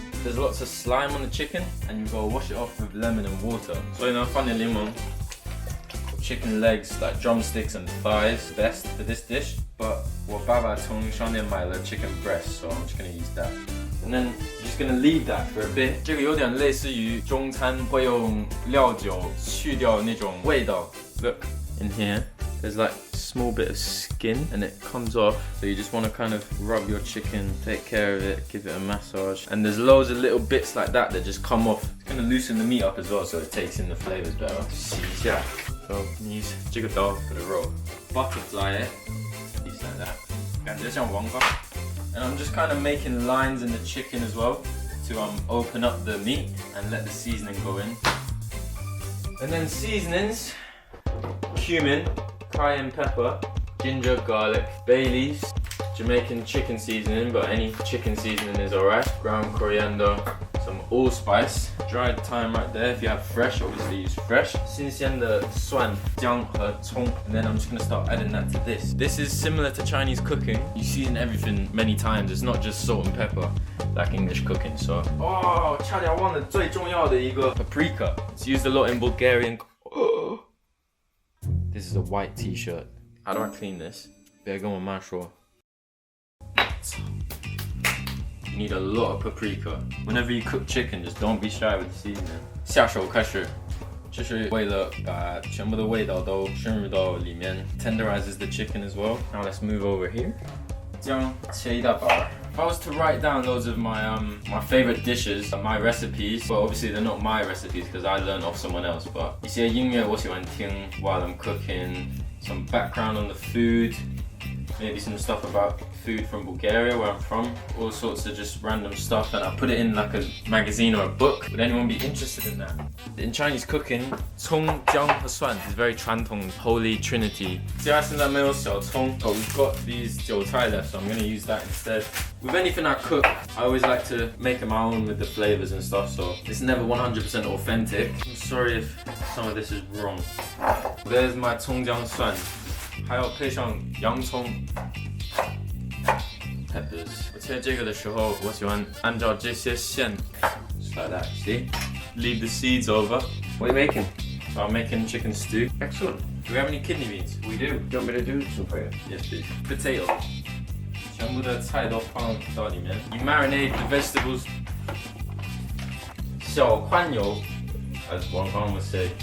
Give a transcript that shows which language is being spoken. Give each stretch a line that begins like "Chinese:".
English: There's lots of slime on the chicken, and you gotta wash it off with lemon and water.
Chinese: 所以呢，放点柠檬。
English: Chicken legs, like drumsticks and thighs, best for this dish. But
Chinese: 我爸爸从商店买了
English: chicken breast, so I'm just gonna use that. And then you're just gonna leave that for a bit.
Chinese: 这个有点类似于中餐会用料酒去掉那种味道。
English: Look, in here, there's like a small bit of skin and it comes off. So you just want to kind of rub your chicken, take care of it, give it a massage. And there's loads of little bits like that that just come off. It's gonna loosen the meat up as well, so it takes in the flavors better.
Chinese: 洗一下。
English: So use
Chinese: 这个刀
English: for the roll. Butterfly it. Just like that.
Chinese: 感觉像王八。
English: And I'm just kind of making lines in the chicken as well to open up the meat and let the seasoning go in. And then seasonings, cumin, cayenne pepper, ginger, garlic, bay leaves, Jamaican chicken seasoning, but any chicken seasoning is alright, ground coriander, some allspice, dried thyme right there. If you have fresh, obviously use fresh.
Chinese: 新鲜的蒜、姜和葱.
English: And then I'm just gonna start adding that to this. This is similar to Chinese cooking. You season everything many times. It's not just salt and pepper like English cooking.
Chinese: So, 差点忘了最重要的一个 paprika.
English: It's used a lot in Bulgarian. This is a white t-shirt. How do I clean this?
Chinese: 别跟我妈说.
English: You need a lot of paprika. Whenever you cook chicken, just don't be shy with the seasoning.
Chinese: 下手开始，就是为了把全部的味道都深入到里面 ，
English: tenderizes the chicken as well. Now let's move over here.
Chinese: 姜切一大把。
English: If I was to write down loads of my my favorite dishes, my recipes, well obviously they're not my recipes because I learned off someone else, but
Chinese: 一些音乐我喜欢听
English: while I'm cooking, some background on the food, maybe some stuff about food from Bulgaria where I'm from, all sorts of just random stuff, and I put it in like a magazine or a book. Would anyone be interested in that? In Chinese cooking,
Chinese: 葱姜和蒜
English: is very
Chinese: 传统
English: holy trinity.
Chinese: 家现在没有小葱,
English: but we've got these 韭菜 left, so I'm going to use that instead. With anything I cook, I always like to make it my own with the flavors and stuff, so it's never 100% authentic. I'm sorry if some of this is wrong. There's my 葱姜蒜.
Chinese: 还要配上洋葱 peppers. 我切这个的时候，我喜欢按照这些线
English: just like that. See? Leave the seeds over. What are you making? So I'm making chicken stew. Excellent. Do we have any kidney beans? We do. Do you want me to do some for you? Yes, please. Potato.
Chinese: 全部的菜都放到里面.
English: You marinate the vegetables.
Chinese: 小宽油
English: as one would say.